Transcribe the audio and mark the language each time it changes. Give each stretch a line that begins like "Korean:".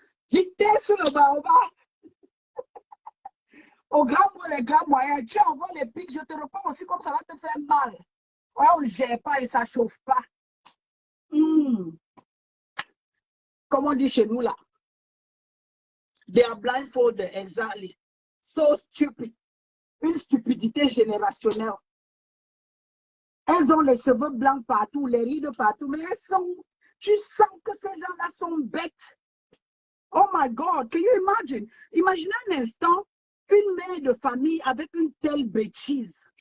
French: Dictez sur le baobab. Au grand mot, les grands moyens, tu envoies les pics, je te réponds aussi comme ça va te faire mal. Ouais, on ne gère pas et ça ne chauffe pas. Comme on dit chez nous là.
English: They are blindfolded, exactly. So stupid.
French: Une stupidité générationnelle. Elles ont les cheveux blancs partout, les rides partout, mais elles sont... Tu sens que ces gens-là sont bêtes.
English: Oh my God, can you imagine?
French: Imaginez un instant une mère de famille avec une telle bêtise.